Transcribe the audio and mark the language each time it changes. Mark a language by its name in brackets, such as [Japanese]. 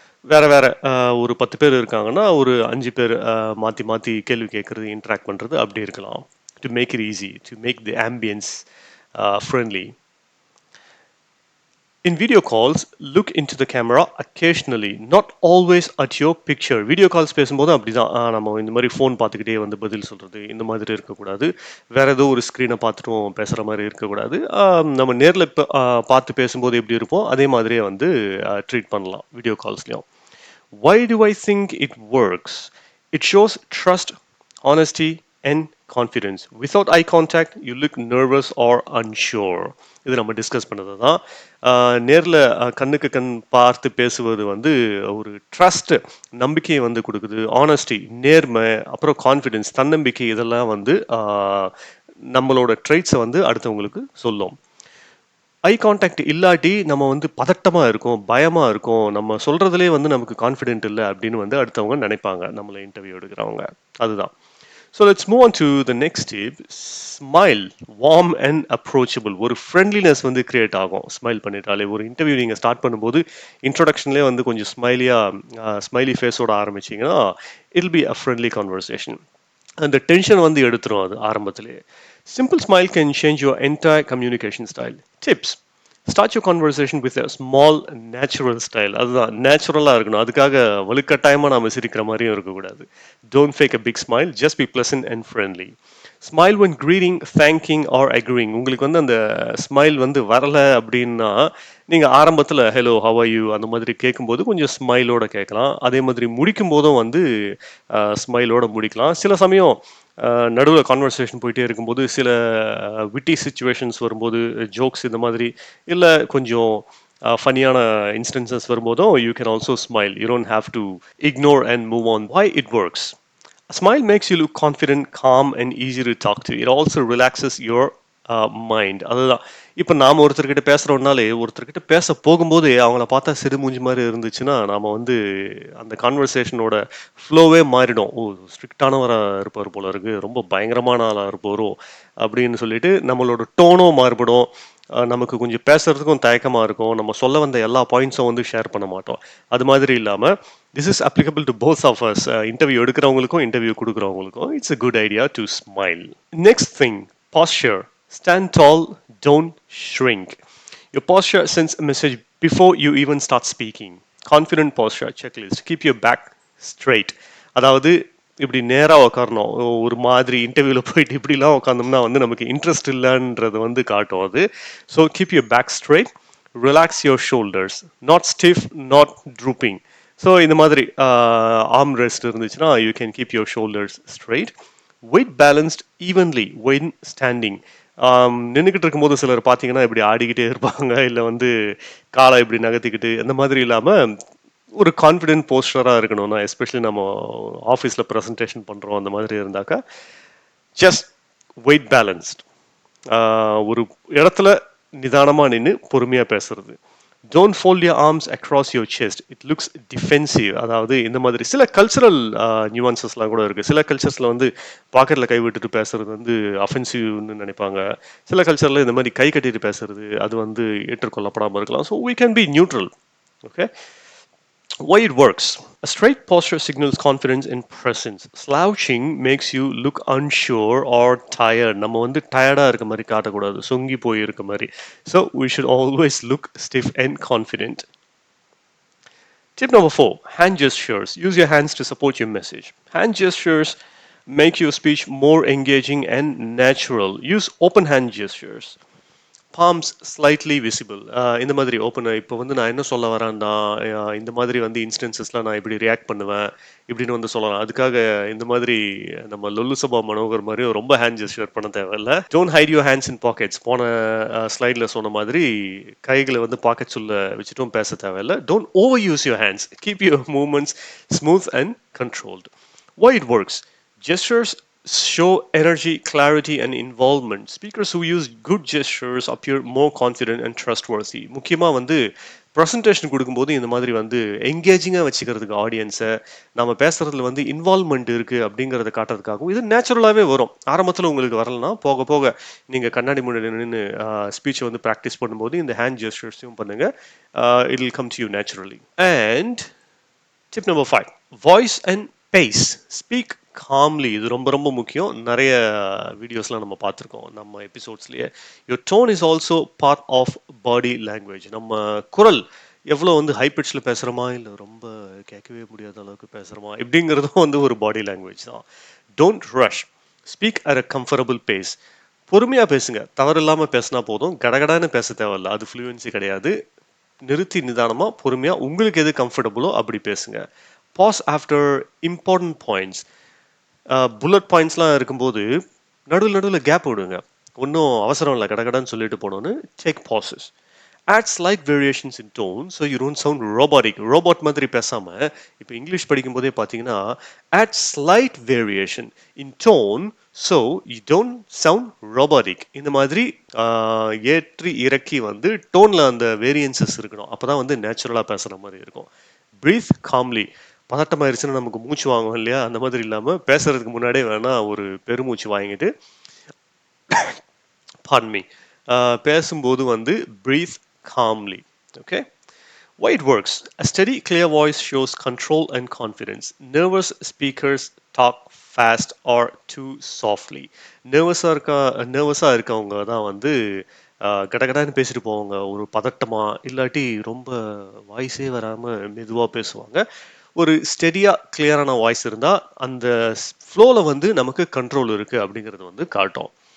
[Tamil] வேற வேற ஒரு 10 பேர் இருக்காங்கன்னா ஒரு 5 பேர் மாற்றி மாற்றி கேள்வி கேட்குறது, இன்ட்ராக்ட் பண்ணுறது அப்படி இருக்கலாம். [English] to make it easy, to make the ambience friendly. In video calls, look into the camera occasionally, not always at your picture. [Tamil] Video calls பேசும்போது அப்படிதான் நம்ம இந்த மாதிரி ஃபோன் பார்த்துக்கிட்டே வந்து பதில் சொல்கிறது இந்த மாதிரி இருக்கக்கூடாது. வேற ஏதோ ஒரு ஸ்க்ரீனை பார்த்துட்டும் பேசுகிற மாதிரி இருக்கக்கூடாது. நம்ம நேரில் இப்போ பார்த்து பேசும்போது எப்படி இருப்போம் அதே மாதிரியே வந்து ட்ரீட் பண்ணலாம் video கால்ஸ்லையும். [English] Why do I think it works? It shows trust, honesty, and confidence. Without eye contact, you look nervous or unsure. [Tamil] இது நம்ம டிஸ்கஸ் பண்ணது தான். நேரில் கண்ணுக்கு கண் பார்த்து பேசுவது வந்து ஒரு ட்ரஸ்ட், நம்பிக்கையை வந்து கொடுக்குது. ஆனஸ்டி, நேர்மை, அப்புறம் கான்ஃபிடென்ஸ், தன்னம்பிக்கை, இதெல்லாம் வந்து நம்மளோட ட்ரைட்ஸை வந்து அடுத்தவங்களுக்கு சொல்லும். ஐ கான்டாக்ட் இல்லாட்டி நம்ம வந்து பதட்டமாக இருக்கும், பயமாக இருக்கும், நம்ம சொல்கிறதுலே வந்து நமக்கு கான்ஃபிடென்ட் இல்லை அப்படின்னு வந்து அடுத்தவங்க நினைப்பாங்க நம்மளை இன்டர்வியூ எடுக்கிறவங்க. அதுதான். [English] So let's move on to the next tip. Smile, warm and approachable. [Tamil] ஒரு ஃப்ரெண்ட்லினஸ் வந்து கிரியேட் ஆகும் ஸ்மைல் பண்ணிட்டாலே. ஒரு இன்டர்வியூ நீங்கள் ஸ்டார்ட் பண்ணும்போது இன்ட்ரொடக்ஷன்லேயே வந்து கொஞ்சம் ஸ்மைலி ஃபேஸோட ஆரம்பிச்சிங்கன்னா [English] It'll be a friendly conversation. [Tamil] அந்த டென்ஷன் வந்து எடுத்துரும் அது ஆரம்பத்திலேயே. [English] Simple smile can change your entire communication style. Tips. Start your conversation with a small natural style. [Tamil] அதுதான் நேச்சுரலாக இருக்கணும். அதுக்காக வலுக்கட்டாயமாக நாம் சிரிக்கிற மாதிரியும் இருக்கக்கூடாது. [English] Don't fake a big smile. Just be pleasant and friendly. Smile when greeting, thanking or agreeing. [Tamil] உங்களுக்கு வந்து அந்த ஸ்மைல் வந்து வரலை அப்படின்னா நீங்கள் ஆரம்பத்தில் ஹலோ ஹவ் ஆர் யூ அந்த மாதிரி கேட்கும்போது கொஞ்சம் ஸ்மைலோட கேட்கலாம். அதே மாதிரி முடிக்கும் போதும் வந்து ஸ்மைலோட முடிக்கலாம். சில சமயம் நடுவில் கான்வர்சேஷன் போயிட்டே இருக்கும்போது சில விட்டி சுச்சுவேஷன்ஸ் வரும்போது ஜோக்ஸ் இந்த மாதிரி இல்லை கொஞ்சம் ஃபன்னியான இன்ஸ்டன்சஸ் வரும்போதும் [English] You can also smile. You don't have to ignore and move on. Why it works? A smile makes you look confident, calm and easy to talk to. It also relaxes your mind. [Tamil] அதுதான் இப்போ நாம் ஒருத்தர்கிட்ட பேசுகிறோம்னாலே ஒருத்தர்கிட்ட பேச போகும்போது அவங்கள பார்த்தா சிறு மூஞ்சி மாதிரி இருந்துச்சுன்னா நாம் வந்து அந்த கான்வர்சேஷனோட ஃப்ளோவே மாறிடும். ஓ, ஸ்ட்ரிக்டானவராக இருப்பார் போல இருக்கு, ரொம்ப பயங்கரமான ஆளாக இருப்பாரோ அப்படின்னு சொல்லிட்டு நம்மளோட டோனும் மாறுபடும். நமக்கு கொஞ்சம் பேசுறதுக்கும் தயக்கமாக இருக்கும். நம்ம சொல்ல வந்த எல்லா பாயிண்ட்ஸும் வந்து ஷேர் பண்ண மாட்டோம். அது மாதிரி இல்லாமல் [English] This is applicable to both of us. [Tamil] Interview எடுக்கிறவங்களுக்கும் interview கொடுக்குறவங்களுக்கும் [English] It's a good idea to smile. Next thing, posture. Stand tall, don't shrink. Your posture sends a message before you even start speaking. Confident posture checklist. Keep your back straight. [Tamil] அதாவது இப்படி நேராக உட்காரணும். ஒரு மாதிரி இன்டர்வியூவில் போயிட்டு இப்படிலாம் உட்காந்தோம்னா வந்து நமக்கு இன்ட்ரெஸ்ட் இல்லைன்றது வந்து காட்டும் அது. [English] So keep your back straight, relax your shoulders, not stiff, not drooping. So [Tamil] இந்த மாதிரி [English] arm rest [Tamil] இருந்துச்சுன்னா [English] You can keep your shoulders straight. Weight balanced evenly when standing. [Tamil] நின்றுக்கிட்டு இருக்கும்போது சிலர் பார்த்தீங்கன்னா இப்படி ஆடிக்கிட்டே இருப்பாங்க, இல்லை வந்து காலை இப்படி நகர்த்திக்கிட்டு, அந்த மாதிரி இல்லாமல் ஒரு கான்ஃபிடென்ட் போஸ்டராக இருக்கணும்னா, எஸ்பெஷலி நம்ம ஆஃபீஸில் ப்ரெசன்டேஷன் பண்ணுறோம் அந்த மாதிரி இருந்தாக்கா ஜஸ்ட் வெயிட் பேலன்ஸ்ட். ஒரு இடத்துல நிதானமாக நின்று பொறுமையாக பேசுறது. [English] Don't fold your arms across your chest. It looks defensive. [Tamil] அதாவது இந்த மாதிரி சில கல்ச்சரல் நியூவான்சஸ்லாம் கூட இருக்குது. சில கல்ச்சர்ஸில் வந்து பாக்கெட்டில் கை விட்டுட்டு பேசுறது வந்து அஃபென்சிவ்னு நினைப்பாங்க. சில கல்ச்சரில் இந்த மாதிரி கை கட்டிட்டு பேசுறது அது வந்து ஏற்றுக்கொள்ளப்படாமல் இருக்கலாம். [English] So we can be neutral. Okay. Why it works? A straight posture signals confidence and presence. Slouching makes you look unsure or tired. [Tamil] நம்ம வந்து டயர்டா இருக்க மாதிரி காட்டக்கூடாது, சொங்கி போய் இருக்க மாதிரி. [English] So we should always look stiff and confident. Tip number 4, hand gestures. Use your hands to support your message. Hand gestures make your speech more engaging and natural. Use open hand gestures. Palms slightly visible. [Tamil] இந்த மாதிரி open. இப்போ வந்து நான் என்ன சொல்ல வரேன்டா, இந்த மாதிரி வந்து இன்ஸ்டன்சஸ்லாம் நான் இப்படி ரியாக்ட் பண்ணுவேன் இப்படின்னு வந்து சொல்லலாம். அதுக்காக இந்த மாதிரி நம்ம லொல்லு சபா மனோகர் மாதிரி ரொம்ப ஹேண்ட் ஜெஸ்டர் பண்ண தேவையில்ல. [English] Don't hide your hands in pockets. [Tamil] போன ஸ்லைடில் சொன்ன மாதிரி கைகளை வந்து பாக்கெட்ஸ் உள்ள வச்சுட்டும் பேச தேவையில்ல. [English] Don't over use your hands. Keep your movements smooth and controlled. Why it works? Gestures show energy, clarity and involvement. Speakers who use good gestures appear more confident and trustworthy. [Tamil] முக்கியமாக வந்து presentation கொடுக்கும்போது இந்த மாதிரி வந்து என்கேஜிங்காக வச்சுக்கிறதுக்கு ஆடியன்ஸை, நம்ம பேசுகிறதுல வந்து இன்வால்வ்மெண்ட் இருக்குது அப்படிங்கிறத காட்டுறதுக்காகவும் இது நேச்சுரலாகவே வரும். ஆரம்பத்தில் உங்களுக்கு வரலன்னா போக போக நீங்கள் கண்ணாடி முன்னாடி நின்று ஸ்பீச்சை வந்து ப்ராக்டிஸ் பண்ணும்போது இந்த ஹேண்ட் ஜெஸ்டர்ஸையும் பண்ணுங்கள். [English] It will come to you naturally. And tip number 5, voice and pace. Speak calmly. [Tamil] இது ரொம்ப ரொம்ப முக்கியம். நிறைய வீடியோஸ்லாம் நம்ம பார்த்துருக்கோம் நம்ம எபிசோட்ஸ்லயே. [English] Your tone is also part of body language. [Tamil] நம்ம குரல் எவ்வளோ வந்து ஹை பிட்ச்ல பேசுறோமா, இல்ல ரொம்ப கேட்கவே முடியாத அளவுக்கு பேசுறோமா, இப்படிங்கிறதும் வந்து ஒரு பாடி லாங்குவேஜ் தான். [English] Don't rush. Speak at a comfortable pace. [Tamil] பொறுமையா பேசுங்க. தவறில்லாம பேசினா போதும். கடகடான்னு பேச தேவையில்ல. அது ஃப்ளூயன்சி கிடையாது. நிறுத்தி நிதானமா பொறுமையா உங்களுக்கு எது கம்ஃபர்டபுளோ அப்படி பேசுங்க. [English] Pause after important points. [Tamil] Bullet பாயிண்ட்ஸ்லாம் இருக்கும்போது நடுவில் நடுவில் கேப் விடுங்க. ஒன்றும் அவசரம் இல்லை கடகடான்னு சொல்லிட்டு போனோன்னு [English] Take pauses. Add slight variations in tone so you don't sound robotic. Robot [Tamil] மாதிரி பேசாம இப்போ இங்கிலீஷ் படிக்கும் போதே பார்த்தீங்கன்னா [English] add slight variation in tone so you don't sound robotic. [Tamil] இந்த மாதிரி ஏற்றி இறக்கி வந்து டோன்ல அந்த வேரியன்சஸ் இருக்கணும். அப்பதான் வந்து நேச்சுரலா பேசுற மாதிரி இருக்கும். [English] Breathe calmly. [Tamil] பதட்டமாயிருச்சுன்னா நமக்கு மூச்சு வாங்கும் இல்லையா, அந்த மாதிரி இல்லாம பேசுறதுக்கு முன்னாடியே வேணா ஒரு பெருமூச்சு வாங்கிட்டு [English] pardon me, [Tamil] பேசும்போது வந்து [English] breathe calmly. Okay. Why it works? A steady, clear voice shows control and confidence. Nervous speakers talk fast or too softly. [Tamil] நர்வஸாக இருக்கவங்க தான் வந்து கடகடான்னு பேசிட்டு போவாங்க. ஒரு பதட்டமா இல்லாட்டி ரொம்ப வாய்ஸே வராமல் மெதுவாக பேசுவாங்க. ஒரு ஸ்டெடியாக கிளியரான வாய்ஸ் இருந்தால் அந்த ஃப்ளோவில் வந்து நமக்கு கண்ட்ரோல் இருக்குது அப்படிங்கிறது வந்து காட்டும்.